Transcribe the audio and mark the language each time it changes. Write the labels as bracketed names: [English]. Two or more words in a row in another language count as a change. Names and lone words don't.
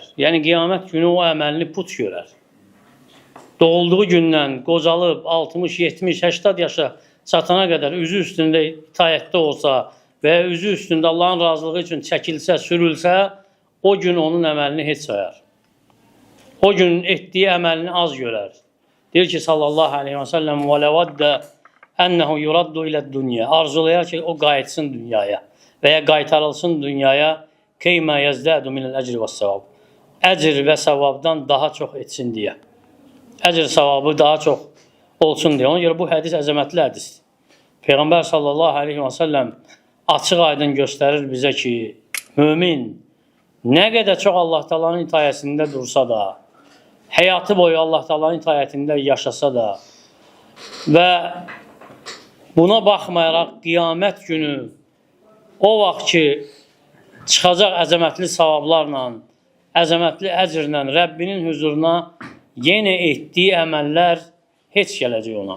[Azerbaijani] Yəni, qiyamət günü o əməlini put görər. Doğulduğu gündən qocalıb 60, 70, 80 yaşa çatana qədər üzü üstündə itayətdə olsa və üzü üstündə Allahın razılığı üçün çəkilsə, sürülsə, o gün onun əməlini heç sayar. O gün etdiyi əməlini az görər. Deyir ki, [Arabic] صلى الله عليه وسلم, وَلَوَدَّ أَنَّهُ يُرَدُّ إِلَى الدُّنْيَا, [Azerbaijani] arzulayar ki, o qayıtsın dünyaya və ya qaytarılsın dünyaya, [Arabic] كَيْمَا يَزْدَادُ مِنَ الْأَجْرِ وَالسَّوَابِ, [Azerbaijani] əcr və savabdan daha çox etsin deyə. Əcr savabı daha çox olsun deyə. Ona görə bu hədis əzəmətli hədisdir. Peyğəmbər [Arabic] صلى الله عليه وسلم [Azerbaijani] açıq aydın göstərir bizə ki, mömin nə qədər çox Allah Taala'nın itayəsində dursa da, həyatı boyu Allah Taala'nın itayətində yaşasa da və buna baxmayaraq qiyamət günü o vaxt ki, çıxacaq əzəmətli savablarla, əzəmətli əcrlə Rəbbinin huzuruna yenə etdiyi əməllər heç gələcək ona.